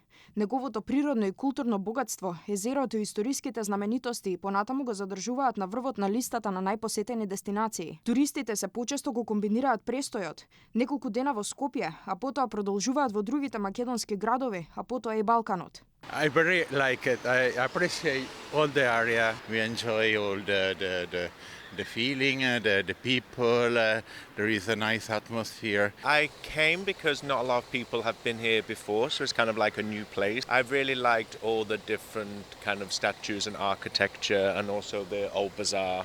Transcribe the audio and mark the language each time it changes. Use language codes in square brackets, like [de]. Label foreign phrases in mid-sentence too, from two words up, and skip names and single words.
[mk] Неговото природно и културно богатство, езерото и историските знаменитости и понатаму го задржуваат на врвот на листата на најпосетени дестинации. Туристите се почесто го комбинираат престојот, неколку дена во Скопје, а потоа продолжуваат во другите македонски градови, а потоа и Балканот. [en] I very like it. I appreciate all the area. We enjoy all the feeling, the people. There is a nice atmosphere. I came because not a lot of people have been here before, so it's kind of like a new place. I've really liked all the different kind of statues and architecture, and also the old bazaar.